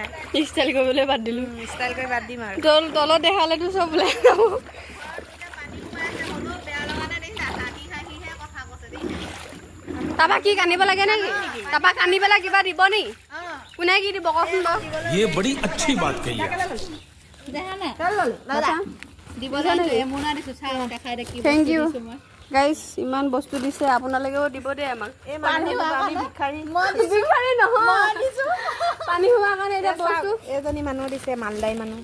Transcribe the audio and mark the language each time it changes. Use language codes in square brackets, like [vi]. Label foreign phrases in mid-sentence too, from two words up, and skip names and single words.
[as] ষ্টাইল কৰিবলৈ বাদ দিলোঁ। ষ্টাইল কৰি বাদ দিম আৰু। তলত দেখালেতো চব ওলাই যাব। তাৰপা কি কান্দিব লাগে নেকি? তাৰপা কান্দি পেলাই কিবা দিব নি? কোনে কি দিব কচোন বাৰু? [hi] ये बड़ी अच्छी बात कही है। [en] thank you guys, [as] ইমান বস্তু দিছে, আপোনালোকেও দিব দেই আমাক। ভিক্ষাৰী নহয়, পানী হোৱাৰ কাৰণে এতিয়া বস্তু এজনী মানুহ দিছে, মালদাই মানুহ।